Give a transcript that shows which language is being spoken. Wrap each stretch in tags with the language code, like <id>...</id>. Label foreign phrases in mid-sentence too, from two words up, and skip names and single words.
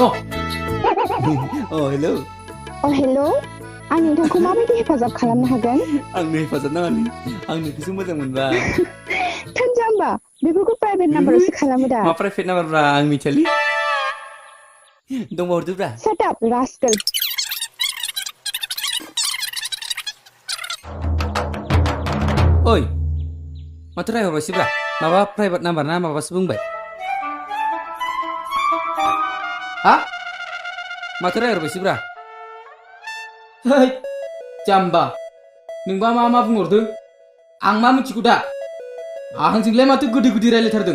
<brx>अ हेलौ हेलौ आं नोंथांखौ माबायदि हेफाजाब खालामनो हागोन आंनो हेफाजाब नाङालै आं नोंखौसो मोजां मोनबाय थानजाम्बा बेफोरखौ प्राइभेट नाम्बारावसो खालामो दा मा प्राइभेट नाम्बारब्रा आं मिथियालै दंबा हरदोब्रा</brx> <en>Shut up, rascal.</en> <brx>ओइ माथो रायहरबायसोब्रा माबा</brx> <en>private number</en> <brx>ना माबासो बुंबाय हा माथो रायहरबायसोब्रा है जाम्बा नोंबा मा बुंहरदों आं मा मिथिगौ दा आंजोंलाय माथो गोदै गोदै रायलायथारदों</brx>